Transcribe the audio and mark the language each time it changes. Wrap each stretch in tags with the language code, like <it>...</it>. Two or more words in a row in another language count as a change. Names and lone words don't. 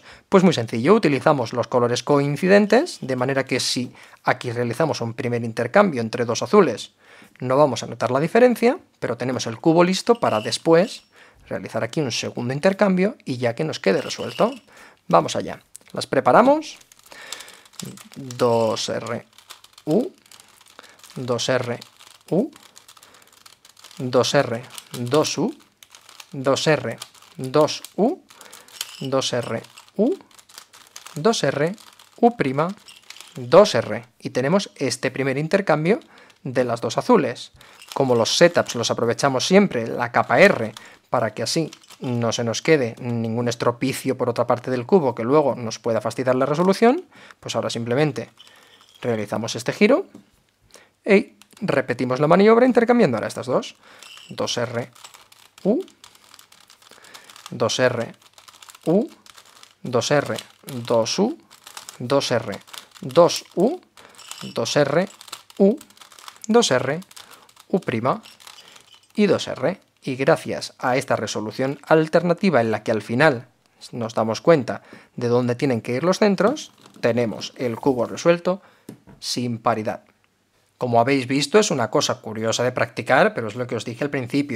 <es>Pues muy sencillo, utilizamos los colores coincidentes, de manera que si aquí realizamos un primer intercambio entre dos azules, no vamos a notar la diferencia, pero tenemos el cubo listo para después realizar aquí un segundo intercambio y ya que nos quede resuelto. Vamos allá. Las preparamos. 2R, U, 2R, U, 2R, 2U, 2R, 2U, 2R, U, 2R, U', 2R. Y tenemos este primer intercambio de las dos azules. Como los setups los aprovechamos siempre en la capa R para que así no se nos quede ningún estropicio por otra parte del cubo que luego nos pueda fastidiar la resolución, pues ahora simplemente realizamos este giro y repetimos la maniobra intercambiando ahora estas dos. 2R, U, 2R, U, 2R, 2U, 2R, 2U, 2R, U, 2R, U' y 2R. Y gracias a esta resolución alternativa en la que al final nos damos cuenta de dónde tienen que ir los centros, tenemos el cubo resuelto sin paridad. Como habéis visto, es una cosa curiosa de practicar, pero es lo que os dije al principio.</es>